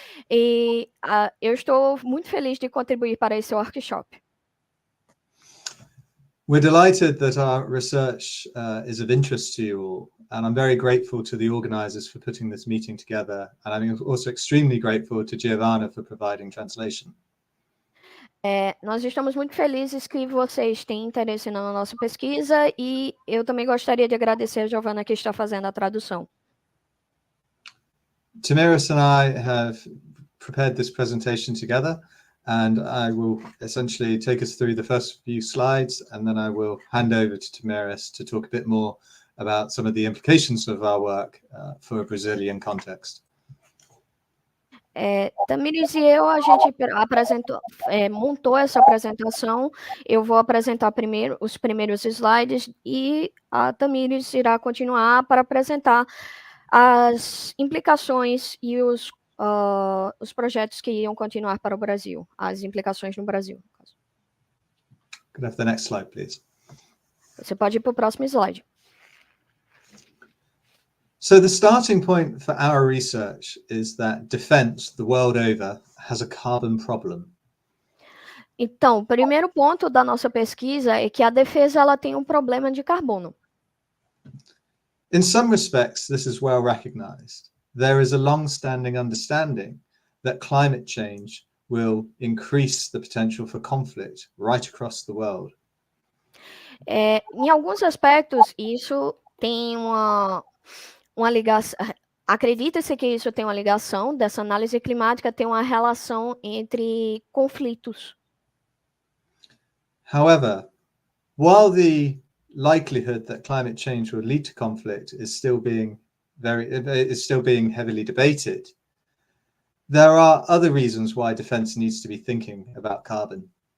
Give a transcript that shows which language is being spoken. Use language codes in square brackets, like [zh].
[pt] E eu estou muito feliz de contribuir para esse workshop. [en] We're delighted that our research is of interest to you all, and I'm very grateful to the organisers for putting this meeting together, and I'm also extremely grateful to Giovanna for providing translation. [pt] Nós estamos muito felizes que vocês têm interesse na nossa pesquisa, e eu também gostaria de agradecer a Giovanna que está fazendo a tradução. [en] Tamiris and I have prepared this presentation together, and I will essentially take us through the first few slides, and then I will hand over to Tamiris to talk a bit more about some of the implications of our work for a Brazilian context. [pt] Tamiris e eu, a gente montou essa apresentação. Eu vou apresentar os primeiros slides e a Tamiris irá continuar para apresentar as implicações e os projetos que iam continuar para o Brasil, as implicações no Brasil. [en] Could I have the next slide, please? [pt] Você pode ir para o próximo slide. [en] So the starting point for our research is that defense the world over has a carbon problem. [pt] Então, o primeiro ponto da nossa pesquisa é que a defesa ela tem um problema de carbono. [en] In some respects, this is well recognized. There is a long-standing understanding that climate change will increase the potential for conflict right across the world. [pt] Em alguns aspectos, isso tem uma ligação. Acredita-se que isso tem uma ligação, dessa análise climática tem uma relação entre conflitos. [en] However, while the likelihood that climate change will lead to conflict is still being heavily debated, there are other reasons why defense needs to be thinking about carbon.